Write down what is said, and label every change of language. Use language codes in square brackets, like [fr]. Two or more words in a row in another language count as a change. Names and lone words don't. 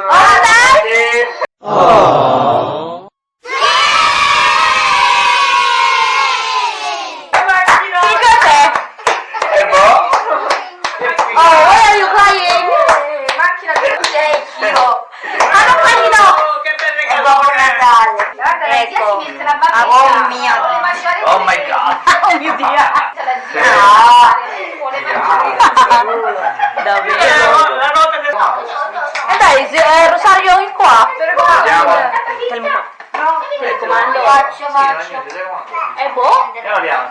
[it] Dai! Macchina del secchio. [tl] Anong kanino? [it] È Babbo Natale. Guarda, la zia si mette la bambina. Oh mio. [en] Oh my god. [it] Oh mio Dio! La zia vuole mangiare. Davvero? Dai, Rosario è qua. Andiamo. Telecomando. È buono? Andiamo,